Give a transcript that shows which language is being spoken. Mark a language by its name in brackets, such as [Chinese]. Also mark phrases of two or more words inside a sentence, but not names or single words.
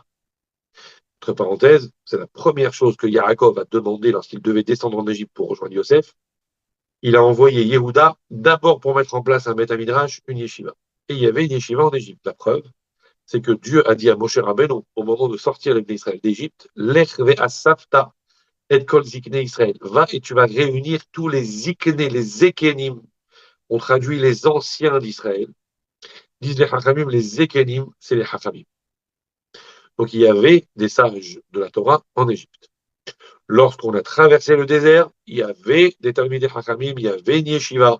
[French] Entre parenthèses, c'est la première chose que Yaakov a demandé lorsqu'il devait descendre en Égypte pour rejoindre Yosef. Il a envoyé Yehuda d'abord pour mettre en place un Beth Midrash, une yeshiva. Et il y avait une yeshiva en Égypte. La preuve, c'est que Dieu a dit à Moshe Rabbeinu, au moment de sortir les Israël d'Égypte, [Hebrew] לך ואספת את כל זקני ישראל. [French] Va et tu vas réunir tous les zikne, les zekenim. On traduit les anciens d'Israël. Disent les Hachamim, les zekenim, c'est les Hachamim. Donc il y avait des sages de la Torah en Égypte. Lorsqu'on a traversé le désert, il y avait des [Hebrew] תלמידי חכמים, [French] il y avait une yeshiva.